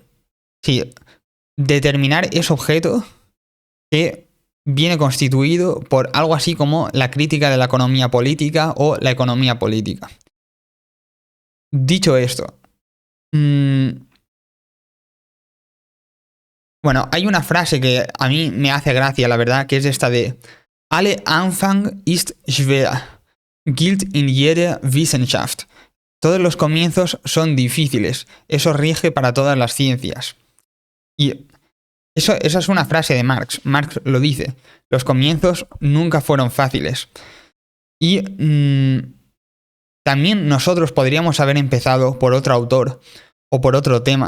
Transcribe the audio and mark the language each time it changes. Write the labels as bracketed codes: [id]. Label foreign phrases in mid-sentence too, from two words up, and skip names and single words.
[es] Sí, determinar ese objeto que viene constituido por algo así como la crítica de la economía política o la economía política. Dicho esto, bueno, hay una frase que a mí me hace gracia, la verdad, que es esta de [de] Alle Anfang ist schwer, gilt in jeder Wissenschaft. [es] Todos los comienzos son difíciles, eso rige para todas las ciencias. Y esa es una frase de Marx. Marx lo dice, los comienzos nunca fueron fáciles. Y también nosotros podríamos haber empezado por otro autor o por otro tema.